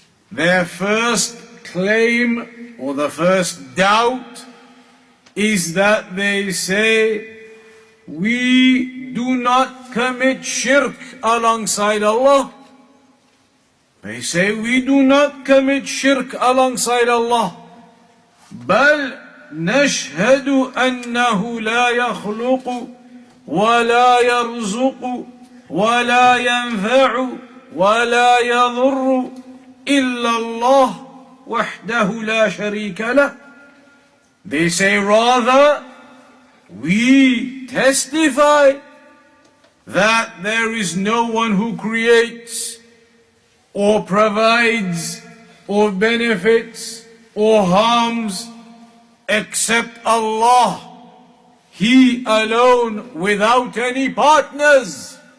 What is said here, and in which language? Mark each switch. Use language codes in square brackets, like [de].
[en] Their first claim, or the first doubt, is that they say, we do not commit shirk alongside Allah. They say we do not commit shirk alongside Allah. [ar] بل نشهد أنه لا يخلق ولا يرزق ولا ينفع ولا يضر إلا الله وحده لا شريك له. [en] They say rather, we testify that there is no one who creates or provides or benefits or harms except Allah, He alone without any partners.